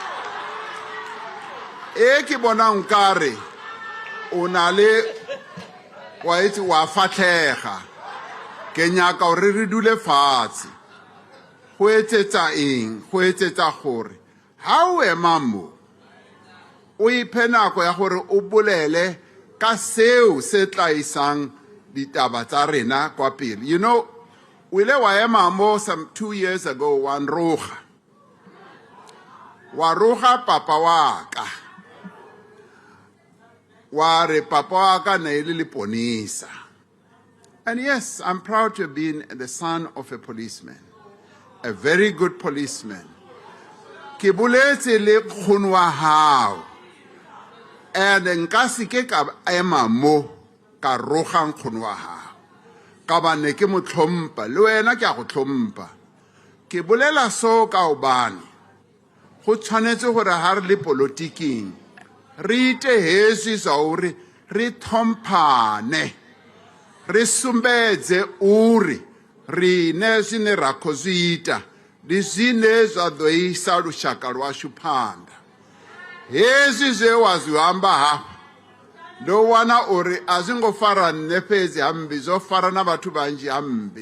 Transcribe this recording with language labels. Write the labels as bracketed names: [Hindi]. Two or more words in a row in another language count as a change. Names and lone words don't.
[Tswana] e ke bonang kare o na le wa fatlega ke nyaka gore re dule fatshe go etsetsa eng go etsetsa gore ha o ema mo o iphe nako ya gore o bolele ka seo se tlaisang ditaba tsa rena kwa pele. [English] You know, [Tswana] o ile wa ema mo some 2 years ago wa roga papa wa ka wa re papa wa ka na ile leponisa. [English] And yes, I'm proud to have been the son of a policeman, a very good policeman. [Tswana] Ke boletse le nkgono wa hao, [English] and nka se [Tswana] ke ka ema mo ka roga nkgono wa hao ka ba ne ke mo tlhompha le wena ke a go tlhompha. Ke bolela so ka obane go tshwanetse gore ha re le politiking re itehetse sa [Venda] uri re thomphane re sumbedze uri re ne zwine ra khou zwi ita ndi zwine zwa ḓo isa lushaka lwashu phanḓa. Hezwi zwe wa zwi amba hafha ndo wana uri a zwi ngo fara nne fhedzi hambi zwo fara na vhathu vhanzhi hambi.